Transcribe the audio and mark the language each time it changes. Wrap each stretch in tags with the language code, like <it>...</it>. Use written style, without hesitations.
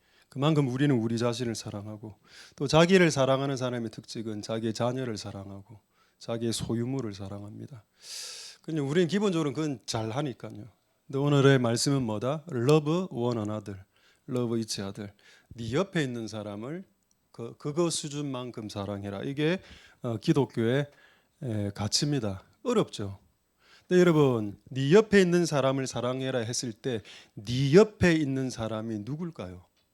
<ko>그만큼 우리는 우리 자신을 사랑하고 또 자기를 사랑하는 사람의 특징은 자기의 자녀를 사랑하고 자기의 소유물을 사랑합니다. 그냥 우리는 기본적으로 그건 잘 하니까요. 근데 오늘의 말씀은 뭐다?</ko> <en>Love one another, love each other.</en> <ko>네 옆에 있는 사람을 그거 수준만큼 사랑해라. 이게 기독교의 가치입니다. 어렵죠. 근데 여러분, 네 옆에 있는 사람을 사랑해라 했을 때 네 옆에 있는 사람이 누굴까요?</ko>